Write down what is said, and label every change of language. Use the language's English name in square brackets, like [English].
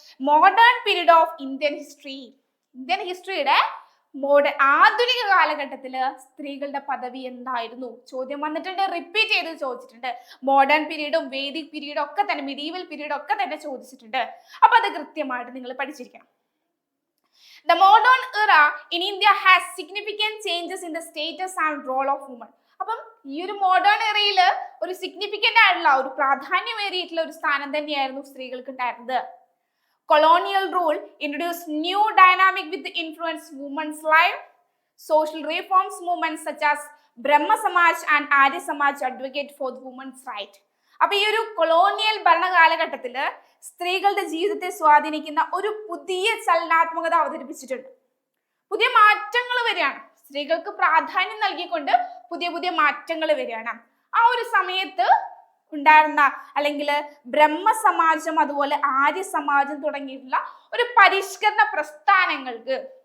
[Malayalam] Modern period of Indian history. Indian ഹിസ്റ്ററിയുടെ ആധുനിക കാലഘട്ടത്തില് സ്ത്രീകളുടെ പദവി എന്തായിരുന്നു? ചോദ്യം വന്നിട്ടുണ്ട്, റിപ്പീറ്റ് ചെയ്ത് ചോദിച്ചിട്ടുണ്ട്. മോഡേൺ പീരീഡും വേദിക് പീരീഡും ഒക്കെ തന്നെ, മിഡീവൽ പീരീഡും ഒക്കെ തന്നെ ചോദിച്ചിട്ടുണ്ട്. അപ്പൊ അത് കൃത്യമായിട്ട് നിങ്ങൾ പഠിച്ചിരിക്കണം. [English] The modern era in India has significant changes in the status and role of women. [Malayalam] അപ്പം ഈ ഒരു മോഡേൺ എറയില് ഒരു സിഗ്നിഫിക്കന്റ് ആയിട്ടുള്ള, ഒരു പ്രാധാന്യമേറിയിട്ടുള്ള ഒരു സ്ഥാനം തന്നെയായിരുന്നു സ്ത്രീകൾക്ക് ഉണ്ടായിരുന്നത്. [English] Colonial rule introduced new dynamic with influence women's life. Social reforms movements such as Brahma Samaj and Arya Samaj advocate for women's right. [Malayalam] അപ്പൊ ഈ ഒരു കൊളോണിയൽ ഭരണകാലഘട്ടത്തില് സ്ത്രീകളുടെ ജീവിതത്തെ സ്വാധീനിക്കുന്ന ഒരു പുതിയ ചലനാത്മകത അവതരിപ്പിച്ചിട്ടുണ്ട്. പുതിയ മാറ്റങ്ങൾ വരികയാണ്. സ്ത്രീകൾക്ക് പ്രാധാന്യം നൽകിക്കൊണ്ട് പുതിയ പുതിയ മാറ്റങ്ങൾ വരികയാണ്. ആ ഒരു സമയത്ത് ഉണ്ടായിരുന്ന അല്ലെങ്കിൽ ബ്രഹ്മസമാജം അതുപോലെ ആര്യ സമാജം തുടങ്ങിയിട്ടുള്ള ഒരു പരിഷ്കരണ പ്രസ്ഥാനങ്ങൾക്ക്